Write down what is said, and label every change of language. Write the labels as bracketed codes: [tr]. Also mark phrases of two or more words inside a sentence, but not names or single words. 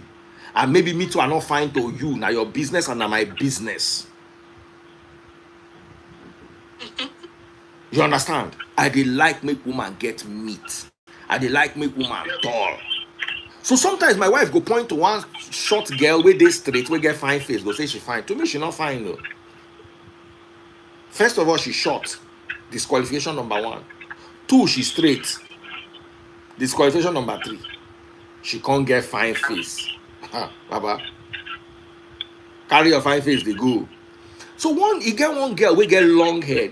[pcm] And maybe me too, I not fine to you. Now your business and now my business. You understand? I dey like make woman get meat. I dey like make woman tall. So sometimes my wife go point to one short girl wey dey straight, wey get fine face, go say she fine. To me, she not fine though. First of all, she short. Disqualification number 1. 2, she straight. Disqualification number 3. She can't get fine face. Baba. Carry your fine face, they go. So you get one girl, we get long hair.